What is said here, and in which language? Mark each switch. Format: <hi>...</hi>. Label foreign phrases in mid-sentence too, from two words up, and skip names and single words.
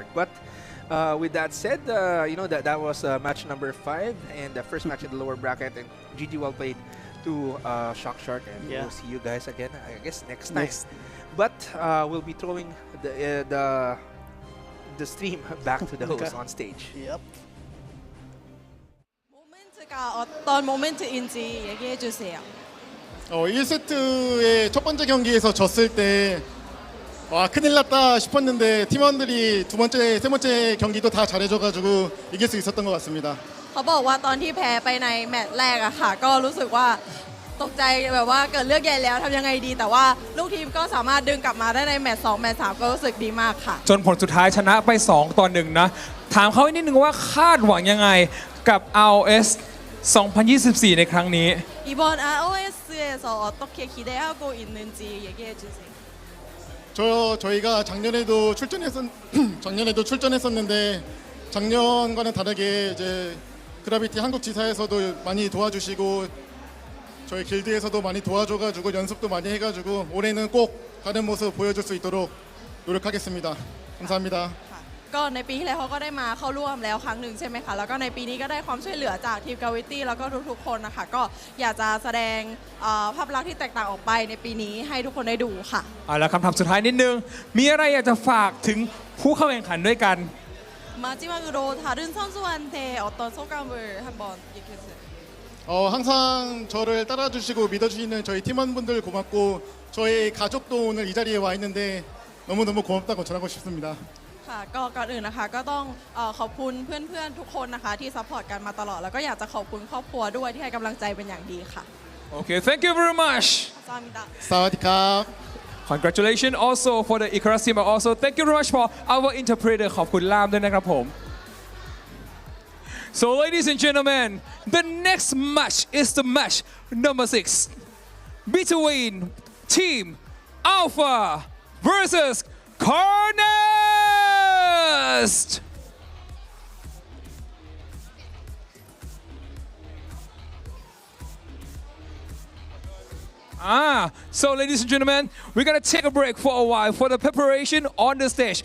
<en>But with that said, that was match number 5 and the first match in the lower bracket. And GG well played to Shock Shark, and we'll see you guys again, I guess, next time. But we'll be throwing the stream back to the host on stage. Yep.</en> <ko>어떤 모멘트인지 얘기해 주세요. 1세트의 첫 번째 경기에서 졌을 때 큰일 났다 싶었는데 팀원들이 두 번째, 세 번째 경기도 다 잘해줘가지고 이길 수 있었던 것 같습니다.</ko> <th>เขาบอกว่าตอนที่แพ้ไปในแมตช์แรกอะค่ะก็รู้สึกว่าตกใจแบบว่าเกิดเรื่องใหญ่แล้วทำยังไงดีแต่ว่าลูกทีมก็สามารถดึงกลับมาได้ในแมตช์2แมตช์3ก็รู้สึกดีมากค่ะ จนผลสุดท้ายชนะไป2-1นะถามเขานิดนึงว่าคาดหวังยังไงกับ ROS 2024 ในครั้งนี้</th> <ko>이번 ROS에서 어떻게 기대하고 있는지 얘기해 주세요. 저희가 작년에도 출전했었는데 작년과는 다르게 이제 그라비티 한국 지사에서도 많이 도와주시고 저희 길드에서도 많이 도와줘가지고 연습도 많이 해가지고 올해는 꼭 다른 모습 보여줄 수 있도록 노력하겠습니다. 감사합니다.</ko> <th>ก็ในปีที่แล้วเขาก็ได้มาเข้าร่วมแล้วครั้งหนึ่งใช่ไหมคะแล้วก็ในปีนี้ก็ได้ความช่วยเหลือจากทีมกาวิตี้แล้วก็ทุกๆคนนะคะก็อยากจะแสดงภาพลักษณ์ที่แตกต่างออกไปในปีนี้ให้ทุกคนได้ดูค่ะ แล้วคำถามสุดท้ายนิดนึงมีอะไรอยากจะฝากถึงผู้เข้าแข่งขันด้วยกัน</th> <ko>마지막으로 다른 선수한테 어떤 소감을 한번 얘기해 주세요. 항상 저를 따라주시고 믿어주시는 저희 팀원분들 고맙고 저희 가족도 오늘 이 자리에 와 있는데 너무너무 고맙다고 전하고 싶습니다.</ko> <th>ค่ะก็ก่อนอื่นนะคะก็ต้องขอบคุณเพื่อนๆทุกคนนะคะที่ซัพพอร์ตกันมาตลอดแล้วก็อยากจะขอบคุณครอบครัวด้วยที่ให้กำลังใจเป็นอย่างดีค่ะ</th> <en>Okay, thank you very much.</en> <th>สวัสดีครับ</th> <en>Congratulations also for the Icarus team, and also thank you very much for our interpreter</en> <th>ขอบคุณล่ามด้วยนะครับผม</th> <en>So ladies and gentlemen, the next match is the match number 6 between Team Alpha versus Carnest. So ladies and gentlemen, we're gonna take a break for a while for the preparation on the stage.</en>